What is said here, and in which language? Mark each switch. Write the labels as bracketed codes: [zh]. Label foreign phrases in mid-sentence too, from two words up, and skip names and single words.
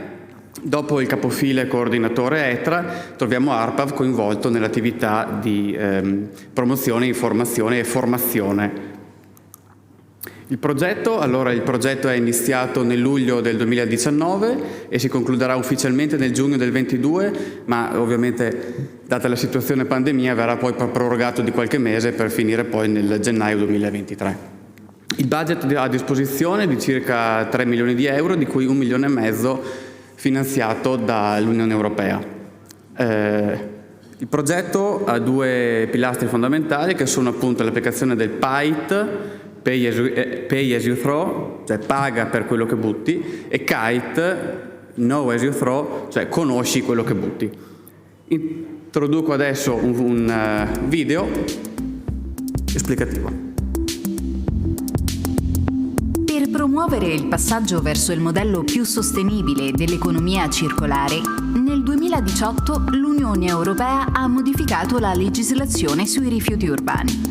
[it] Dopo il capofile coordinatore ETRA troviamo ARPAV coinvolto nell'attività di promozione, informazione e formazione Il progetto è iniziato nel luglio del 2019 e si concluderà ufficialmente nel giugno del 2022, ma ovviamente data la situazione pandemia verrà poi prorogato di qualche mese per finire poi nel gennaio 2023. Il budget a disposizione è di circa 3 milioni di euro, di cui 1,5 milioni finanziato dall'Unione Europea. Il progetto ha 2 pilastri fondamentali che sono appunto l'applicazione del PAIT, [en] Pay as you throw, [it] cioè paga per quello che butti, e KITE, [en] Know as you throw, [it] cioè conosci quello che butti. Introduco adesso un video esplicativo. Per promuovere il passaggio verso il modello più sostenibile dell'economia circolare, nel 2018 l'Unione Europea ha modificato la legislazione sui rifiuti urbani.